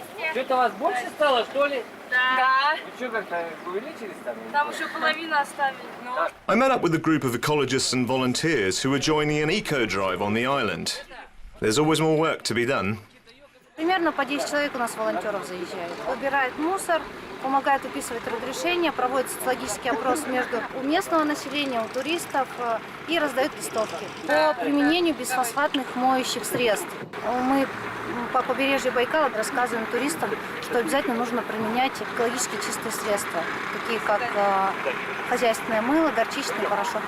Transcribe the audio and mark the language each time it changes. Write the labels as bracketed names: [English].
[Russian] Что-то вас больше стало, что ли? Да. Вы что, как-то увеличились там? Там еще половину оставили. [English] I met up with a group of ecologists and volunteers who were joining an eco-drive on the island. There's always more work to be done. [Russian] Примерно по 10 человек у нас волонтеров заезжают. Убирают мусор, помогают выписывать разрешения, проводят социологический опрос у местного населения, у туристов и раздают листовки по применению бесфосфатных моющих средств. Мы по побережью Байкала рассказываем туристам, что обязательно нужно применять экологически чистые средства, такие как хозяйственное мыло, горчичный порошок.